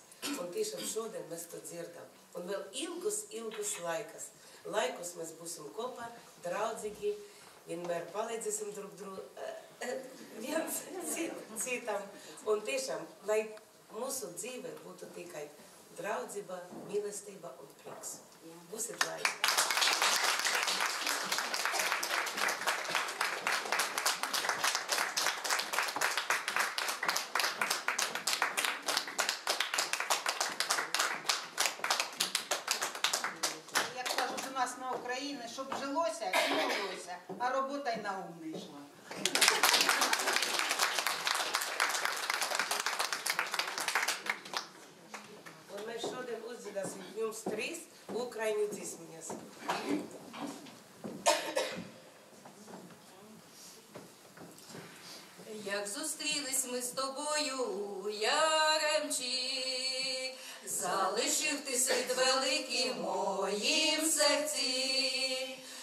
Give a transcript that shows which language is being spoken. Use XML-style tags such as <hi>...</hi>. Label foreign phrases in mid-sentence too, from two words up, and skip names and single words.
<lv>Un tiešām šodien mēs to dzirdam. Un vēl ilgus laikus mēs būsim kopā, draudzīgi, vienmēr palīdzēsim viens citam. Un tiešām, lai mūsu dzīve būtu tikai draudzība, mīlestība un prieks. Būsiet laimīgi!</lv> <uk>На Україні, щоб жилося і молилося, а робота й на ум не йшла.</uk> <lv>Un mēs šodien uzdziedāsim jums 3 ukraiņu dziesmiņas.</lv> <uk>Як зустрілись ми з тобою, Яремчі, залишив ти слід великий моїм серці.</uk>